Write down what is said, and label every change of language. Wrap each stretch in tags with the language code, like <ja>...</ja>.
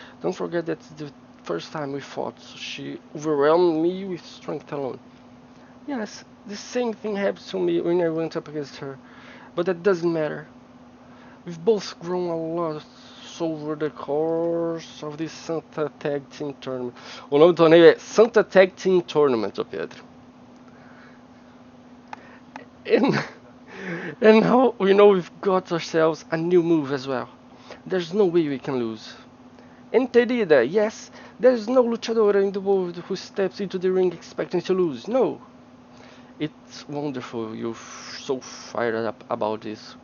<en>Don't forget that the first time we fought, she overwhelmed me with strength alone. Yes, the same thing happened to me when I went up against her, but that doesn't matter. We've both grown a lot over the course of this Santa Tag Team Tournament.</en> <pt>O nome do torneio é Santa Tag Team Tournament, ô Pedro.</pt> <en>And now we know we've got ourselves a new move as well. There's no way we can lose. Enterida, yes, there's no luchadora in the world who steps into the ring expecting to lose, no. It's wonderful you're so fired up about this.</en>